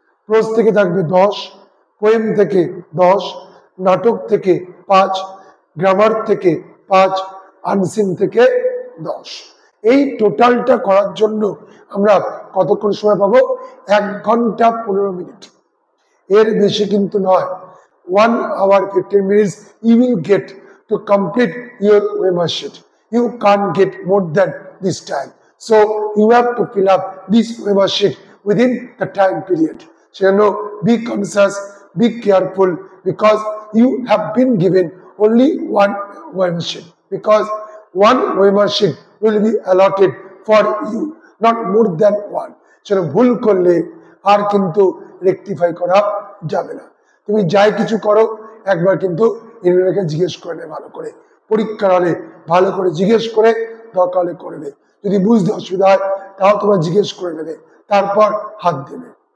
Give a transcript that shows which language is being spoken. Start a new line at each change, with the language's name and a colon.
Bangla: Pros থেকে থাকবে 10, poem থেকে 10, নাটক থেকে 5, গ্রামার থেকে 5, আনসিন থেকে 10। এই টোটালটা করার জন্য আমরা কতক্ষণ সময় পাবো? 1 ঘন্টা 15 মিনিট, এর বেশি কিন্তু নয়।
English: 1 hour 15 minutes you will get to complete your OMR You can't get more than this time. So you have to fill up this OMR within the time period. So be conscious, be careful, because you have been given only one OMR because one OMR will be allotted for you, not more than one.
Bangla: So ভুল করলে আর কিন্তু rectify করা যাবে না। তুমি যাই কিছু করো একবার কিন্তু ইউনিয়নকে জিজ্ঞেস করে নেবে ভালো করে, পরীক্ষার হলে ভালো করে জিজ্ঞেস করে দরকার হলে করবে। যদি বুঝতে অসুবিধা হয় তাও তোমার জিজ্ঞেস করে নেবে, তারপর হাত দেবে।